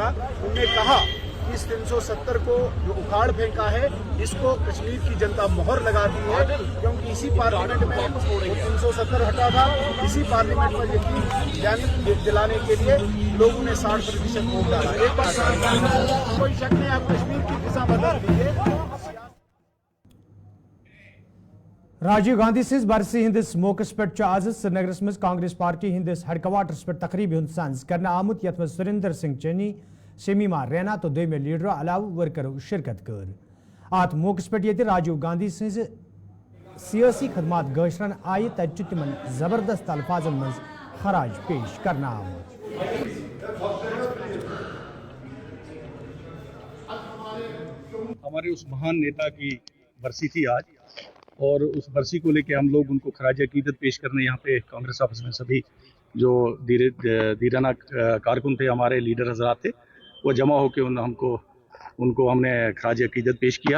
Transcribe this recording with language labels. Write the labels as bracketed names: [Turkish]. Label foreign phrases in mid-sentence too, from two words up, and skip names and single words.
[Hindi] उनने कहा कि इस 370 को जो उखाड़ फेंका है, इसको कश्मीर की जनता मोहर लगाती है, क्योंकि इसी पार्लियामेंट में 370 हटा था। इसी पार्लियामेंट में यकीन दिलाने के लिए लोगों ने 60% वोट डाला। एक बार कोई शक नहीं, आप कश्मीर की दिशा बदल दी है। [Kashmiri] राजीव गांधी सिंह बरसी हंदिस मौकस पे आज श्रीनगरस मज कांग्रेस पार्टी हंदिस हेडक्वार्टर्स पे तकरीब हुंद सांज करना आमुत यथ मज सुरेंद्र सिंह चन्नी, शमीमा रैना तो दोमे लीडर अलाव वर्करों शिरकत कर अत मौकस पे ये राजीव गांधी सिंह सियासी खदमात गशरन आय तत तिमन जबरदस्त अल्फाजन मज खराज पेश करना आमुत। [Hindi] हमारे उस महान नेता की बरसी थी आज, और उस बरसी को लेके हम लोग उनको खराज अकीदत पेश करने यहाँ पे कांग्रेस ऑफिस में सभी जो दीराना कारकुन थे, हमारे लीडर हजरात थे, वो जमा होकर उनको हमने खराज अकीदत पेश किया।